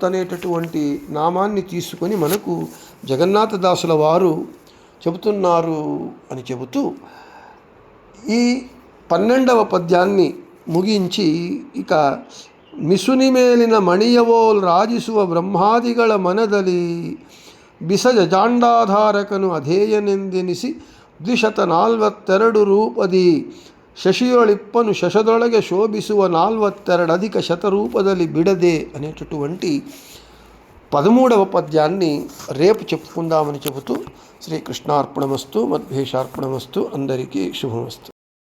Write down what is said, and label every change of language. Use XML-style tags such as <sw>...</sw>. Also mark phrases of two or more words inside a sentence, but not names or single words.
<te>అనేటటువంటి నామాన్ని తీసుకొని మనకు జగన్నాథదాసుల వారు చెబుతున్నారు అని చెబుతూ ఈ 12వ పద్యాన్ని ముగించి ఇక</te> <kn>ಮಿಸುನಿಮೇಲಿನ ಮಣಿಯವೋಲ್ రాజిಸುವ ಬ್ರಹ್ಮಾದಿಗಳ ಮನದಲ್ಲಿ ಬಿಸಜ ಜಾಂಡಾಧಾರಕನು ಅಧೇಯನೆಂದೆನಿಸಿ 242 ರೂಪದಿ ಶಶಿಯೊಳಿಪ್ಪನು ಶಶದೊಳಗೆ ಶೋಭಿಸುವ 42 ಅಧಿಕ ಶತರೂಪದಲ್ಲಿ ಬಿಡದೆ</kn> <te>అనేటటువంటి 13వ పద్యాన్ని రేపు చెప్పుకుందామని చెబుతూ శ్రీకృష్ణార్పణమస్తు మద్భేషార్పణమస్తు. అందరికీ శుభమస్తు.</te>